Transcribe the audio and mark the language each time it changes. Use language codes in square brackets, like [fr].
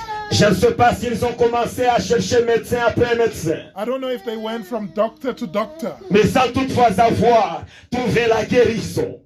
[fr] Je ne sais pas s'ils ont commencé à chercher médecin après médecin. [en] I don't know if they went from doctor to doctor [fr] Mais sans toutefois avoir trouvé la guérison.